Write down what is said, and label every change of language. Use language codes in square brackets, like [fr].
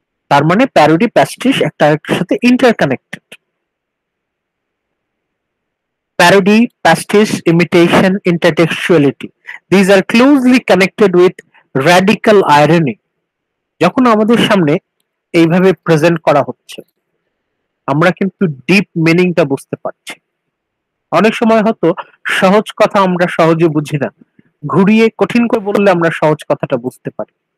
[bn] তার মানে প্যারোডি প্যাস্টিশ একটা আরেকটার সাথে interconnected. [en] Parody, pastiche, imitation, intertextuality. These are closely connected with radical irony. [bn] যখন আমাদের সামনে এইভাবে প্রেজেন্ট করা হচ্ছে, আমরা কিন্তু ডিপ মিনিংটা বুঝতে পারছি। অনেক সময় হয়তো সহজ কথা আমরা সহজে বুঝি না, ঘুরিয়ে কঠিন করে বললে আমরা সহজ কথাটা বুঝতে পারি।